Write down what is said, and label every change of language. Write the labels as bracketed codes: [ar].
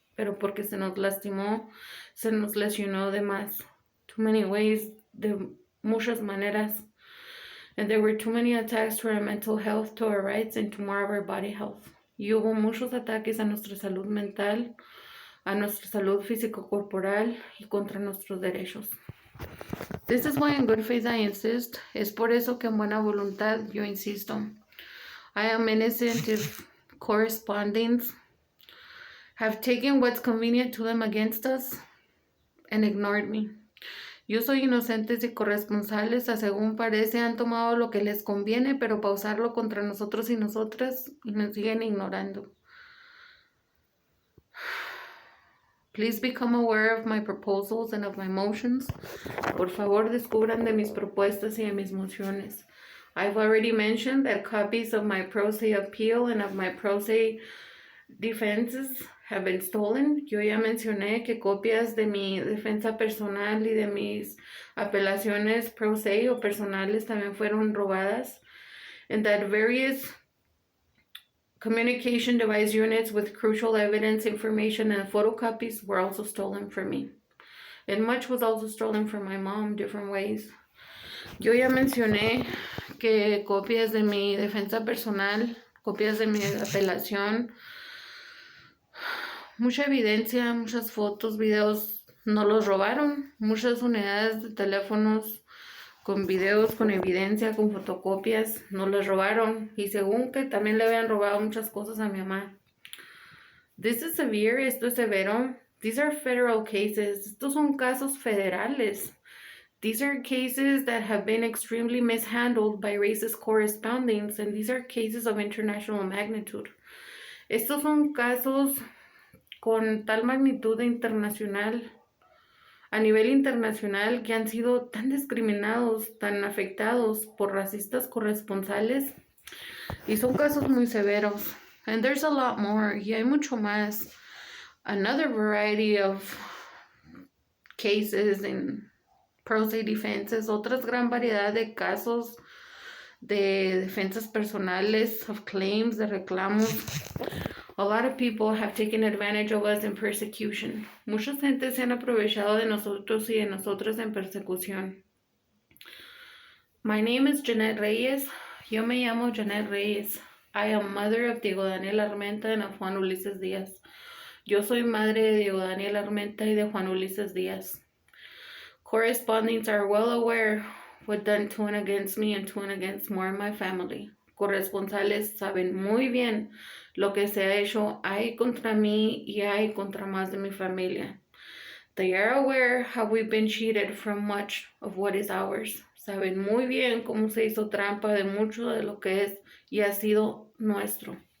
[es] Pero porque se nos lastimó, se nos lesionó de más. [en] Too many ways, [es] de muchas maneras. [en] And there were too many attacks to our mental health, to our rights, and to more of our body health. [es] Y hubo muchos ataques a nuestra salud mental, a nuestra salud físico-corporal y contra nuestros derechos. [en] This is why in good faith I insist. [es] Es por eso que en buena voluntad yo insisto. [en] I am innocent if correspondents have taken what's convenient to them against us and ignored me. [es] Yo soy inocentes y corresponsales, a según parece han tomado lo que les conviene, pero para usarlo contra nosotros y nosotras y nos siguen ignorando. [en] Please become aware of my proposals and of my motions. [es] Por favor, descubran de mis propuestas y de mis mociones. [en] I've already mentioned that copies of my pro se appeal and of my pro se defenses have been stolen. [es] Yo ya mencioné que copias de mi defensa personal y de mis apelaciones pro se o personales también fueron robadas, [en] and that various communication device units with crucial evidence, information, and photocopies were also stolen from me. And much was also stolen from my mom, different ways. [es] Yo ya mencioné que copias de mi defensa personal, copias de mi apelación, mucha evidencia, muchas fotos, videos, no los robaron. Muchas unidades de teléfonos con videos, con evidencia, con fotocopias, no los robaron. Y según que también le habían robado muchas cosas a mi mamá. [en] This is severe, [es] esto es severo. [en] These are federal cases. [es] Estos son casos federales. [en] These are cases that have been extremely mishandled by racist correspondents, and these are cases of international magnitude. [es] Estos son casos con tal magnitud internacional, a nivel internacional, que han sido tan discriminados, tan afectados por racistas corresponsales, y son casos muy severos. [en] And there's a lot more, [es] y hay mucho más. [en] Another variety of cases in pro se defenses, [es] otras gran variedad de casos de defensas personales, [en] of claims, [es] de reclamos. [en] A lot of people have taken advantage of us in persecution. [es] Mucha gente se han aprovechado de nosotros y de nosotras en persecución. [en] My name is Jeanette Reyes. [es] Yo me llamo Jeanette Reyes. [en] I am mother of Diego Daniel Armenta and of Juan Ulises Díaz. [es] Yo soy madre de Diego Daniel Armenta y de Juan Ulises Díaz. [en] Correspondents are well aware what done to and against me and to and against more in my family. [es] Corresponsales saben muy bien lo que se ha hecho hay contra mí y hay contra más de mi familia. [en] They are aware how we've been cheated from much of what is ours. [es] Saben muy bien cómo se hizo trampa de mucho de lo que es y ha sido nuestro.